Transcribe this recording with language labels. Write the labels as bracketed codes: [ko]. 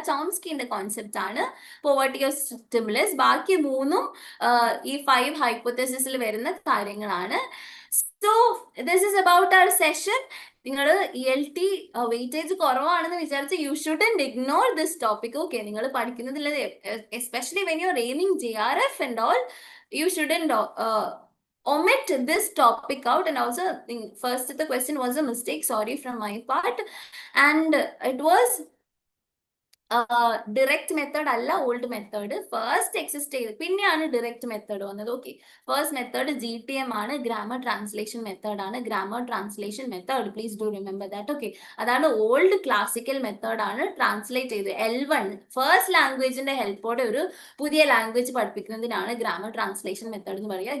[ml] ചോംസ്കിന്റെ concept ആണ് poverty of stimulus. ബാക്കി മൂന്നും ഈ 5 ഹൈപ്പോത്തസിസിൽ വരുന്ന കാര്യങ്ങളാണ്. [en] So this is about our session. [ml] നിങ്ങൾ ELT വെയിറ്റേജ് കുറവാണെന്ന് വിചാരിച്ച് [en] You shouldn't ignore this topic. [ml] Okay, നിങ്ങൾ പഠിക്കുന്നതിൽ [en] Especially when you are aiming JRF and all, you shouldn't omit this topic out. And also, first the question was a mistake, sorry from my part, and it was [ml] direct method അല്ല, old method. First exist ചെയ്ത് പിന്നെയാണ് direct method വന്നത്. Okay, first method GTM ആണ്, grammar translation method ആണ്. Grammar translation method, [en] Please do remember that. [ml] Okay, അതാണ് old classical method ആണ്. Translate ചെയ്ത് L1 first ലാംഗ്വേജിന്റെ ഹെൽപ്പോടെ ഒരു പുതിയ ലാംഗ്വേജ് പഠിപ്പിക്കുന്നതിനാണ് ഗ്രാമർ ട്രാൻസ്ലേഷൻ മെത്തേഡ് എന്ന് പറയുക.